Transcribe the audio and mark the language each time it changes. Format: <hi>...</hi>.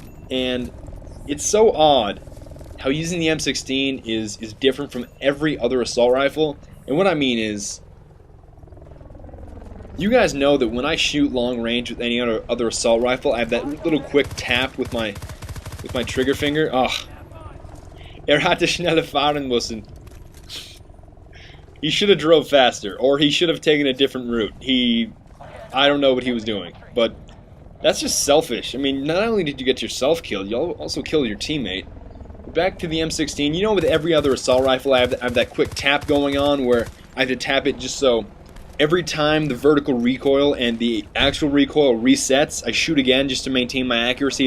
<en>And it's so odd how using the M16 is different from every other assault rifle. And what I mean is, you guys know that when I shoot long range with any other assault rifle, I have that little quick tap with my trigger finger. Ugh.</en> <de>Hatte schneller fahren müssen.</de> <en>He should have drove faster, or he should have taken a different route. I don't know what he was doing, but that's just selfish. I mean, not only did you get yourself killed, you also killed your teammate. Back to the M16, you know, with every other assault rifle, I have that quick tap going on where I have to tap it just so every time the vertical recoil and the actual recoil resets, I shoot again just to maintain my accuracy.</en>